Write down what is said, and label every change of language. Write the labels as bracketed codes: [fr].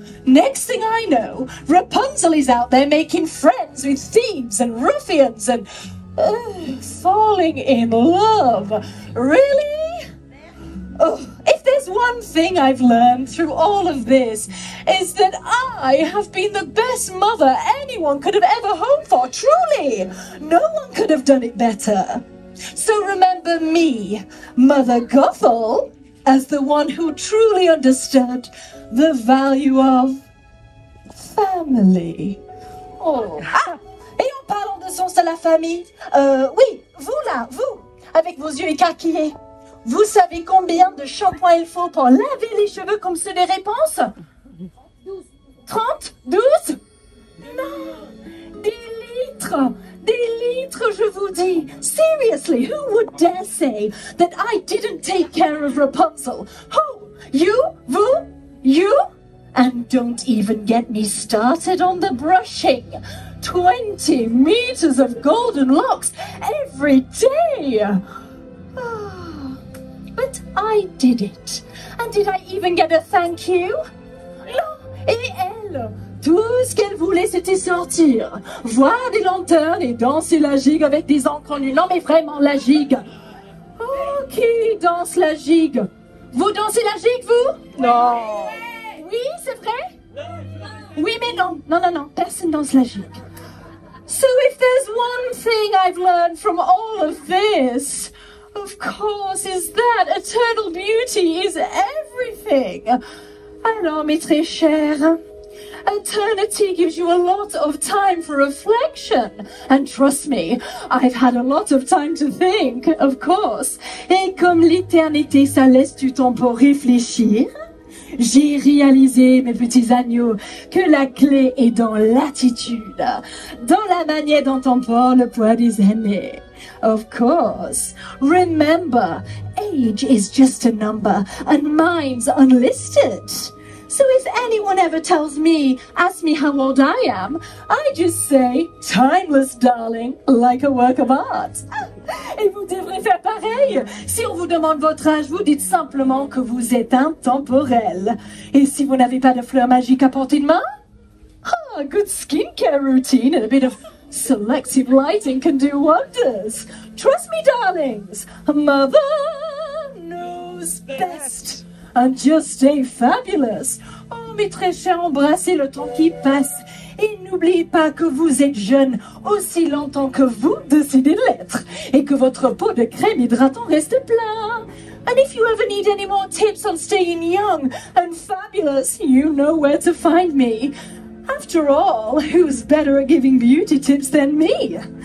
[en] Next thing I know, Rapunzel is out there making friends with thieves and ruffians and falling in love. Really? Oh, if there's one thing I've learned through all of this, is that I have been the best mother anyone could have ever hoped for, truly. No one could have done it better. So remember me, Mother Gothel, as the one who truly understood the value of family. Oh. [fr] Ah, et en parlant de sens à la famille, oui, vous là, vous, avec vos yeux écarquillés, vous savez combien de shampoing il faut pour laver les cheveux comme ceux des réponses? 30? 12? Non! Des litres! Des litres, je vous dis! [en] Seriously, who would dare say that I didn't take care of Rapunzel? Who? You? Vous? You? And don't even get me started on the brushing. 20 meters of golden locks every day! But I did it. And did I even get a thank you? [fr] Non. Et elle, tout ce qu'elle voulait, c'était sortir, voir des lanternes et danser la gigue avec des encres nues. Non, mais vraiment, la gigue. Oh, qui danse la gigue? Vous dansez la gigue, vous? Non. Oui, c'est vrai? Oui, mais non. Non, non, non. Personne danse la gigue. [en] So if there's one thing I've learned from all of this, of course, is that eternal beauty is everything. [fr] Alors, mes très chers, [en] eternity gives you a lot of time for reflection. And trust me, I've had a lot of time to think, of course. [fr] Et comme l'éternité, ça laisse du temps pour réfléchir, j'ai réalisé, mes petits agneaux, que la clé est dans l'attitude, dans la manière dont on porte le poids des années. [en] Of course. Remember, age is just a number and mine's unlisted. So if anyone ever asks me how old I am, I just say, timeless, darling, like a work of art. [fr] Et vous devrez faire pareil. Si on vous demande votre âge, vous dites simplement que vous êtes intemporel. Et si vous n'avez pas de fleurs magiques à portée de main, [en] a good skincare routine and a bit of selective lighting can do wonders. Trust me, darlings, mother knows best. And just stay fabulous. [fr] Oh, mes très chers, embrassez le temps qui passe. Et n'oubliez pas que vous êtes jeune aussi longtemps que vous décidez de l'être. Et que votre pot de crème hydratant reste plein. [en] And if you ever need any more tips on staying young and fabulous, you know where to find me. After all, who's better at giving beauty tips than me?